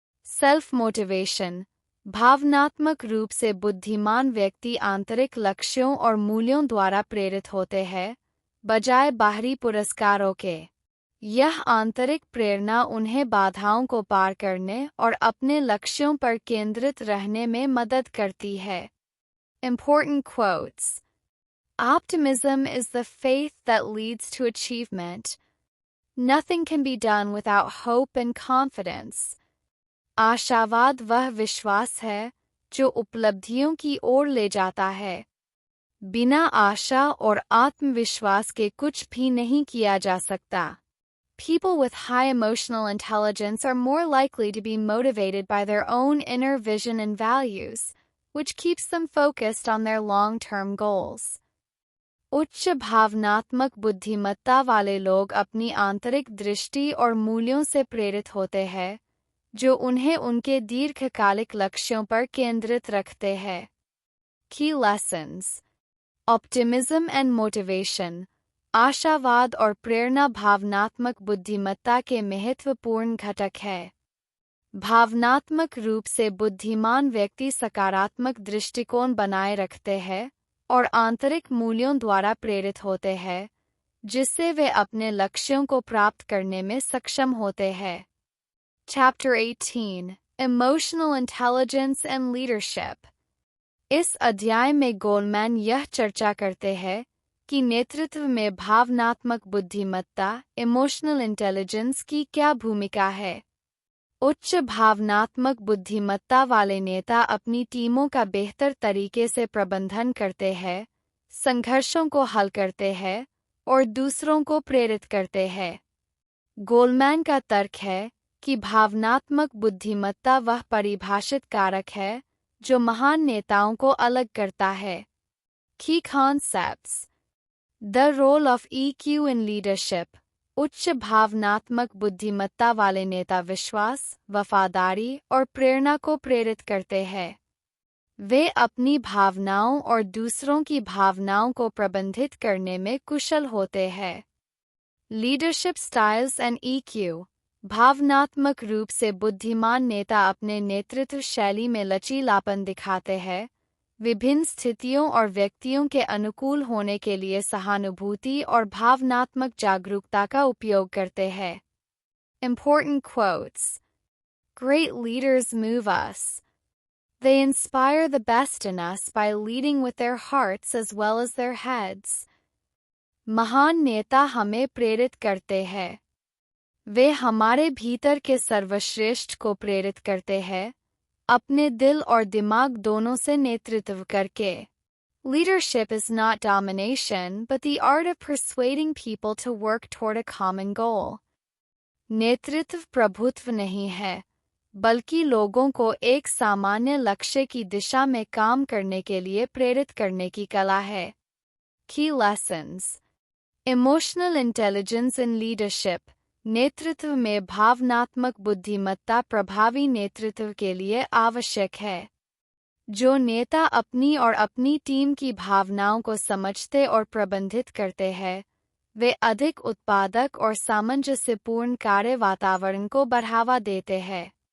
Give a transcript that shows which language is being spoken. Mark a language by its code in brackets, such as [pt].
[hi] Self motivation. भावनात्मक रूप से बुद्धिमान व्यक्ति आंतरिक लक्ष्यों और मूल्यों द्वारा प्रेरित होते हैं, बजाय बाहरी पुरस्कारों के। यह आंतरिक प्रेरणा उन्हें बाधाओं को पार करने और अपने लक्ष्यों पर केंद्रित रहने में मदद करती है। [en] Important quotes: Optimism is the faith that leads to achievement. Nothing can be done without hope and confidence. [hi] आशावाद वह विश्वास है जो उपलब्धियों की ओर ले जाता है। बिना आशा और आत्मविश्वास के कुछ भी नहीं किया जा सकता। [en] People with high emotional intelligence are more likely to be motivated by their own inner vision and values, which keeps them focused on their long-term goals. [hi] उच्च भावनात्मक बुद्धिमत्ता वाले लोग अपनी आंतरिक दृष्टि और मूल्यों से प्रेरित होते हैं, जो उन्हें उनके दीर्घकालिक लक्ष्यों पर केंद्रित रखते हैं। [en] Key lessons: Optimism and Motivation. [hi] आशावाद और प्रेरणा भावनात्मक बुद्धिमत्ता के महत्वपूर्ण घटक है। भावनात्मक रूप से बुद्धिमान व्यक्ति सकारात्मक दृष्टिकोण बनाए रखते हैं और आंतरिक मूल्यों द्वारा प्रेरित होते हैं, जिससे वे अपने लक्ष्यों को प्राप्त करने में सक्षम होते हैं। [en] Chapter 18: Emotional Intelligence and Leadership. [hi] इस अध्याय में गोलमैन यह चर्चा करते हैं कि नेतृत्व में भावनात्मक बुद्धिमत्ता, इमोशनल इंटेलिजेंस की क्या भूमिका है। उच्च भावनात्मक बुद्धिमत्ता वाले नेता अपनी टीमों का बेहतर तरीके से प्रबंधन करते हैं, संघर्षों को हल करते हैं और दूसरों को प्रेरित करते हैं। गोलमैन का तर्क है कि भावनात्मक बुद्धिमत्ता वह परिभाषित कारक है जो महान नेताओं को अलग करता है। [en] Key concepts: The role of EQ in leadership. [hi] उच्च भावनात्मक बुद्धिमत्ता वाले नेता विश्वास, वफादारी और प्रेरणा को प्रेरित करते हैं। वे अपनी भावनाओं और दूसरों की भावनाओं को प्रबंधित करने में कुशल होते हैं। [en] Leadership styles and EQ. [hi] भावनात्मक रूप से बुद्धिमान नेता अपने नेतृत्व शैली में लचीलापन दिखाते हैं, विभिन्न स्थितियों और व्यक्तियों के अनुकूल होने के लिए सहानुभूति और भावनात्मक जागरूकता का उपयोग करते हैं। [en] Important quotes: Great leaders move us. They inspire the best in us by leading with their hearts as well as their heads. [hi] महान नेता हमें प्रेरित करते हैं। वे हमारे भीतर के सर्वश्रेष्ठ को प्रेरित करते हैं, अपने दिल और दिमाग दोनों से नेतृत्व करके। [en] Leadership is not domination, but the art of persuading people to work toward a common goal. [hi] नेतृत्व प्रभुत्व नहीं है, बल्कि लोगों को एक सामान्य लक्ष्य की दिशा में काम करने के लिए प्रेरित करने की कला है। [en] Key lessons: Emotional intelligence in leadership. [hi] नेतृत्व में भावनात्मक बुद्धिमत्ता प्रभावी नेतृत्व के लिए आवश्यक है। जो नेता अपनी और अपनी टीम की भावनाओं को समझते और प्रबंधित करते हैं, वे अधिक उत्पादक और सामंजस्यपूर्ण कार्य वातावरण को बढ़ावा देते हैं।